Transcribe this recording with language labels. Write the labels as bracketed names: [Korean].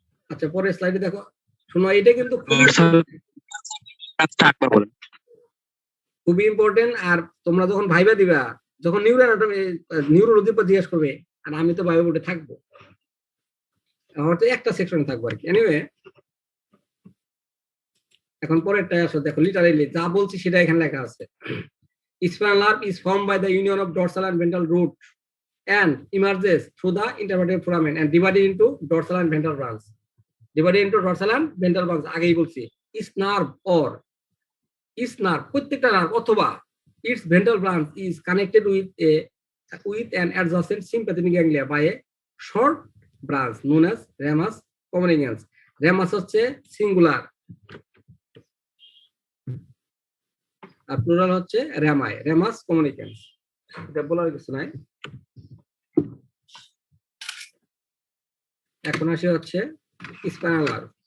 [Bangla] আচ্ছা পরের স্লাইডে দেখো, শোনো এটা কিন্তু খুবই ইম্পর্টেন্ট। আর তোমরা যখন ভাইবা দিবা, যখন নিউরোলজির পর জিজ্ঞেস করবে, আর আমি তো ভাইবা বোর্ডে থাকবো, হয়তো একটা সেকশনে থাকবো আর কি। এনিওয়ে এখন পরেরটা আসো, দেখো লিটারেলি যা বলছি সেটা এখানে লেখা আছে। [English] Spinal nerve is formed by the union of dorsal and ventral root and emerges through the intervertebral foramen and divided into dorsal and ventral branch. Divided into dorsal and ventral branch, [Bangla] আগেই বলছি। [English] Is nerve or is nerve, [Bangla] প্রত্যেকটা nerve অথবা [English] its ventral branch is connected with an adjacent sympathetic ganglia by a short branch known as ramus communicans. [Bangla] Ramus হচ্ছে singular আর plural হচ্ছে রেমাই, Remus কমিউনিকেন্স। এটা বলার কিছু নাই। এখন আসে হচ্ছে স্পাইনাল নার্ভ।